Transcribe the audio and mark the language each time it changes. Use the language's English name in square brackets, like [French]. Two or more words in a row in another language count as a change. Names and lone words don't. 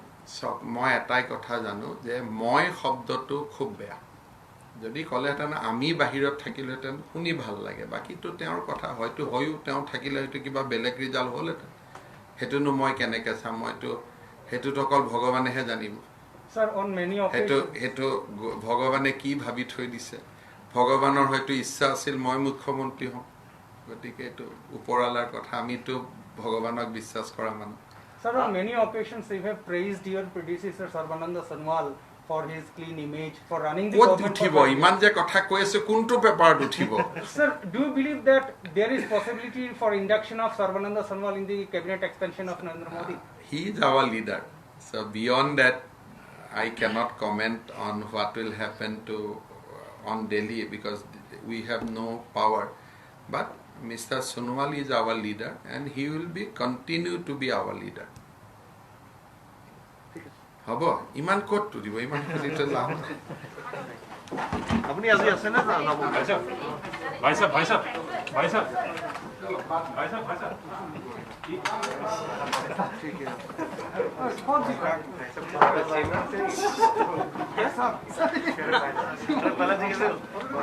[Assamese] মই এটাই কথা জানো যে মই শব্দটো খুব বেয়া যদি ক'লেহেঁতেন আমি বাহিৰত থাকিলেহেঁতেন শুনি ভাল লাগে বাকীটো তেওঁৰ কথা হয়তো হয়ো তেওঁ থাকিলে হয়তো কিবা বেলেগ ৰিজাল্ট হ'লহেঁতেন সেইটোনো মই কেনেকৈ চাম মইতো সেইটোতো অকল ভগৱানেহে জানিব সেইটো ভগৱানে কি ভাবি থৈ দিছে ভগৱানৰ হয়তো ইচ্ছা আছিল মই মুখ্যমন্ত্ৰী হওঁ গতিকে এইটো ওপৰৱালাৰ কথা আমিতো ভগৱানক বিশ্বাস কৰা মানুহ [English] Sir, on many occasions you have praised your predecessor Sarbananda Sonowal for his clean image, for running the government. [Assamese] ইমান যে কথা কৈ আছে কোনটো পেপাৰত উঠিব [English] Sir, do you believe that there is possibility for induction of Sarbananda Sonowal in the cabinet expansion of Narendra Modi? He is our leader. So beyond that, I cannot comment on what will happen on Delhi because we have no power. But Mr. Sonowal is our leader and he will continue to be our leader. [Assamese] হব ইমান কত তুলিব ইমান খুলিতে যাম আপুনি আজি আছে না যাব ভাই সাহেব ঠিক আছে